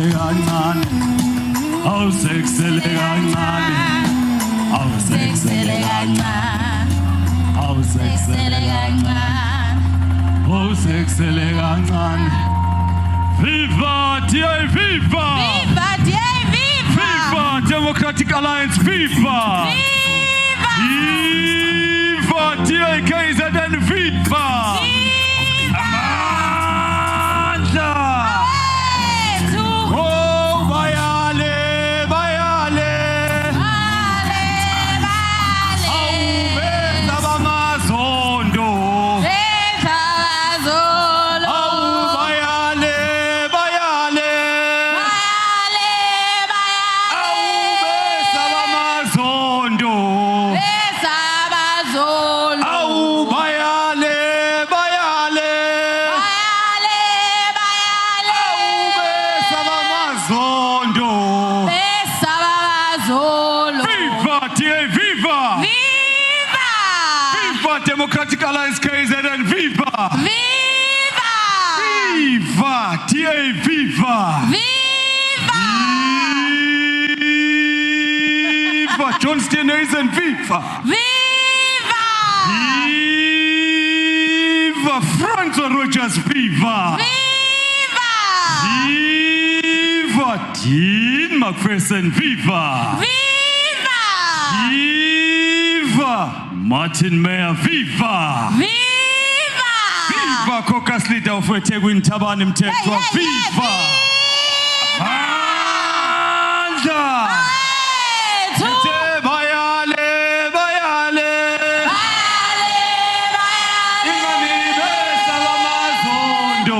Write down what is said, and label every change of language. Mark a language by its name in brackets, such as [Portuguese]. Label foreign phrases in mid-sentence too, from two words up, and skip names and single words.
[Zulu] kancane. Awusekusele kancane. Awusekusele kancane. Awusekusele kancane. Awusekusele kancane. [English] Viva, DA, viva! Viva, DA, viva! Viva, Democratic Alliance, viva! Viva! Viva, DA, KZN, viva! Viva! [Zulu] Amandla! Awethu! Oh, bayale, bayale! Bale, bale! Awubeza bamazondo! Beza bazolo! Awubayale, bayale! Bale, bale! Awubeza bamazondo! Beza bazolo! Awubayale, bayale! Bale, bale! Awubeza bamazondo! Beza bazolo! [English] Viva, DA, viva! Viva! Viva, Democratic Alliance, KZN, viva! Viva! Viva, DA, viva! Viva! Viva, John Steenhuisen, viva! Viva! Viva, Francois Rogers, viva! Viva! Viva, Dean Macpherson, viva! Viva! Viva, Martin Mayer, viva! Viva! Viva, Caucus leader of eThekwini, Thabani Mthethwa, Yeah, yeah, yeah, viva! Amandla! [Zulu] Awethu! Ethe bayale, bayale! Bale, bale! Ingani besa bamazondo!